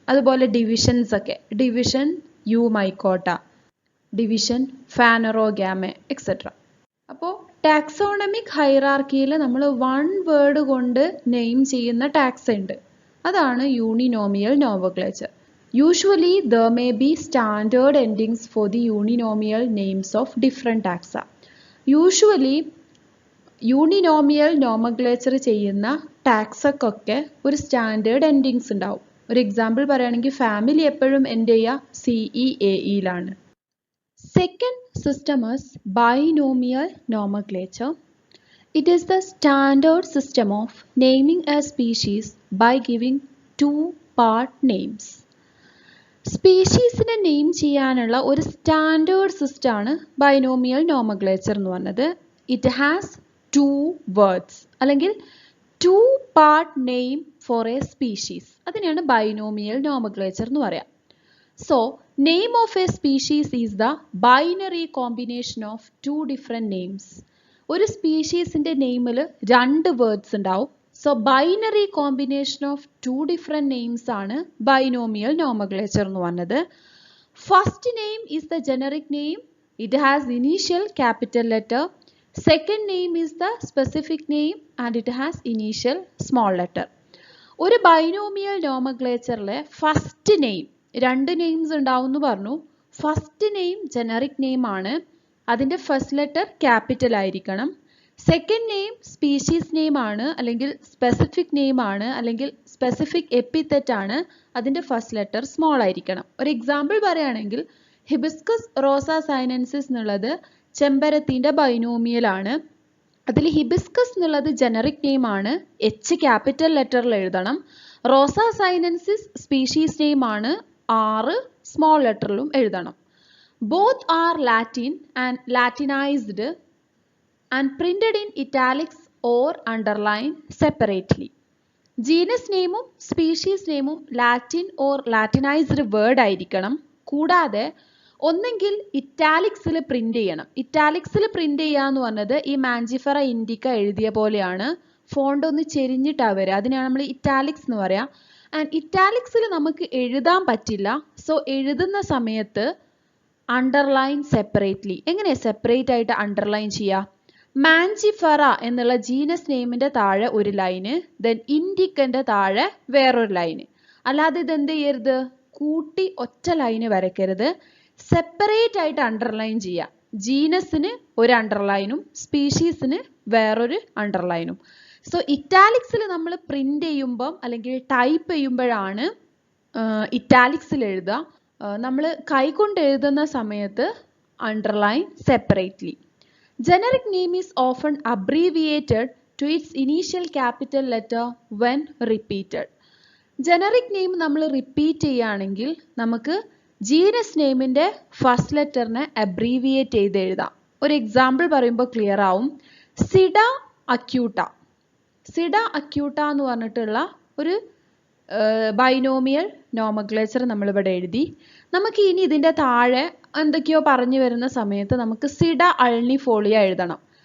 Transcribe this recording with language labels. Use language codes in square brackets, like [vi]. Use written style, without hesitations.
[ml] അതുപോലെ ഡിവിഷൻസ് ഒക്കെ, division Eumycota, division Phanerogamae, etc. അപ്പോൾ ടാക്സോണമിക് ഹൈറാർക്കിയിൽ നമ്മൾ വൺ വേർഡ് കൊണ്ട് നെയിം ചെയ്യുന്ന ടാക്സ ഉണ്ട്, അതാണ് യൂണിനോമിയൽ nomenclature. [en] Usually there may be standard endings for the uninomial names of different taxa. [ml] Usually യൂണിനോമിയൽ nomenclature ചെയ്യുന്ന ടാക്സക്കൊക്കെ ഒരു സ്റ്റാൻഡേർഡ് എൻഡിങ്സ് ഉണ്ടാവും. ഒരു എക്സാമ്പിൾ പറയുകയാണെങ്കിൽ ഫാമിലി എപ്പോഴും എൻഡ് ചെയ്യുക CEAEയിലാണ്. [en] Second system is binomial nomenclature. It is the standard system of naming a species by giving two-part names. [ml] സ്പീഷീസിനെ name ചെയ്യാനുള്ള ഒരു standard system ആണ് ബൈനോമിയൽ നോമക്ലേച്ചർ എന്ന് പറഞ്ഞത്. [en] it has two words അല്ലെങ്കിൽ two part name for a species, [ml] അതിനെയാണ് binomial nomenclature എന്ന് പറയാം. [en] So name of a species is the binary combination of two different names. [ml] ഒരു സ്പീഷീസിന്റെ നെയിമിൽ രണ്ട് വേർഡ്സ് ഉണ്ടാവും. [en] So binary combination of two different names ആണ് binomial nomenclature [ml] എന്ന് പറഞ്ഞത്. [en] First name is the generic name. It has initial capital letter. Second name is the specific name and it has initial small letter. [ml] ഒരു binomial nomenclatureലെ first name, രണ്ട് names ഉണ്ടാവും എന്ന് പറഞ്ഞു. First name generic name ആണ്, അതിൻ്റെ first letter capital ആയിരിക്കണം. Second name species name ആണ്, അല്ലെങ്കിൽ സ്പെസിഫിക് നെയിം ആണ്, അല്ലെങ്കിൽ സ്പെസിഫിക് എപ്പിതെറ്റ് ആണ്, അതിൻ്റെ ഫസ്റ്റ് ലെറ്റർ സ്മോൾ ആയിരിക്കണം. ഒരു എക്സാമ്പിൾ പറയുകയാണെങ്കിൽ ഹിബിസ്കസ് റോസ സൈനൻസിസ് എന്നുള്ളത് ചെമ്പരത്തിൻ്റെ ബൈനോമിയൽ ആണ്. അതിൽ ഹിബിസ്കസ് എന്നുള്ളത് ജനറിക് നെയിം ആണ്, H ക്യാപിറ്റൽ ലെറ്ററിൽ എഴുതണം. റോസ സൈനൻസിസ് സ്പീഷീസ് നെയിം ആണ്, R സ്മോൾ ലെറ്ററിലും എഴുതണം. [en] Both are Latin and Latinised and printed in italics or underline separately. [ml] Genus നെയിമും സ്പീഷീസ് നെയിമും ലാറ്റിൻ ഓർ ലാറ്റിനൈസ്ഡ് വേർഡ് ആയിരിക്കണം. കൂടാതെ ഒന്നെങ്കിൽ ഇറ്റാലിക്സിൽ പ്രിന്റ് ചെയ്യണം. ഇറ്റാലിക്സിൽ പ്രിന്റ് ചെയ്യുക എന്ന് പറഞ്ഞത് ഈ മാഞ്ചിഫറ ഇൻഡിക്ക എഴുതിയ പോലെയാണ്, ഫോണ്ട് ഒന്ന് ചെരിഞ്ഞിട്ടാണ് വരിക, അതിനാണ് നമ്മൾ ഇറ്റാലിക്സ് എന്ന് പറയാം. ആൻഡ് ഇറ്റാലിക്സിൽ നമുക്ക് എഴുതാൻ പറ്റില്ല. സോ എഴുതുന്ന സമയത്ത് അണ്ടർലൈൻ സെപ്പറേറ്റ്ലി. എങ്ങനെ സെപ്പറേറ്റ് ആയിട്ട് അണ്ടർലൈൻ ചെയ്യുക? മാഞ്ചിഫറ എന്നുള്ള ജീനസ് നെയിമിന്റെ താഴെ ഒരു ലൈന്, ദെൻ ഇൻഡിക്കന്റെ താഴെ വേറൊരു ലൈന്. അല്ലാതെ ഇതെന്ത് ചെയ്യരുത്, കൂട്ടി ഒറ്റ ലൈന് വരയ്ക്കരുത്, സെപ്പറേറ്റ് ആയിട്ട് അണ്ടർലൈൻ ചെയ്യുക. ജീനസിന് ഒരു അണ്ടർലൈനും സ്പീഷീസിന് വേറൊരു അണ്ടർലൈനും. സോ ഇറ്റാലിക്സിൽ നമ്മൾ പ്രിന്റ് ചെയ്യുമ്പം അല്ലെങ്കിൽ ടൈപ്പ് ചെയ്യുമ്പോഴാണ് ഇറ്റാലിക്സിൽ എഴുതുക. നമ്മൾ കൈകൊണ്ട് എഴുതുന്ന സമയത്ത് underline separately. [en] Generic name is often abbreviated to its initial capital letter when repeated. Generic name [ml] നമ്മൾ റിപ്പീറ്റ് ചെയ്യുകയാണെങ്കിൽ നമുക്ക് ജീനസ് നെയിമിൻ്റെ ഫസ്റ്റ് ലെറ്ററിനെ അബ്രീവിയേറ്റ് ചെയ്ത് എഴുതാം. ഒരു എക്സാമ്പിൾ പറയുമ്പോൾ ക്ലിയർ ആവും. സിഡ അക്യൂട്ട. സിഡ അക്യൂട്ട എന്ന് പറഞ്ഞിട്ടുള്ള ഒരു ബൈനോമിയൽ നോമക്ലേച്ചർ നമ്മളിവിടെ എഴുതി. നമുക്ക് ഇനി ഇതിൻ്റെ താഴെ എന്തൊക്കെയോ പറഞ്ഞു വരുന്ന സമയത്ത് നമുക്ക് സിഡ അൾണിഫോളിയ എഴുതണം.